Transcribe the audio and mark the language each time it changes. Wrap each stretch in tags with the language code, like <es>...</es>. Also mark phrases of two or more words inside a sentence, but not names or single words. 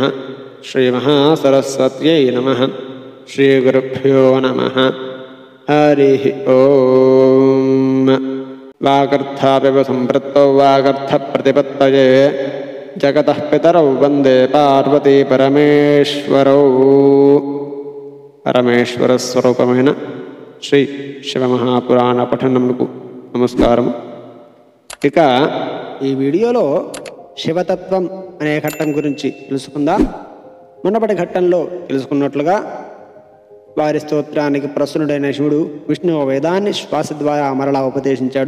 <sa>श्रीमहासरस्वत्यै नमः। श्रीगुरुभ्यो नमः। हरिः ओम। वागर्थापिव सम्पृक्तौ वागर्थप्रतिपत्तये जगतः पितरौ वन्दे पार्वती परमेश्वरौ।</sa> <te>పరమేశ్వరస్వరూపమైన శ్రీ శివమహాపురాణ పఠనముకు నమస్కారం. ఇక ఈ వీడియోలో శివతత్వం అనే ఘట్టం గురించి తెలుసుకుందాం. మునుపటి ఘట్టంలో తెలుసుకున్నట్లుగా వారి స్తోత్రానికి ప్రసన్నుడైన శివుడు విష్ణువు వేదాన్ని శ్వాస ద్వారా మరలా ఉపదేశించాడు.</te>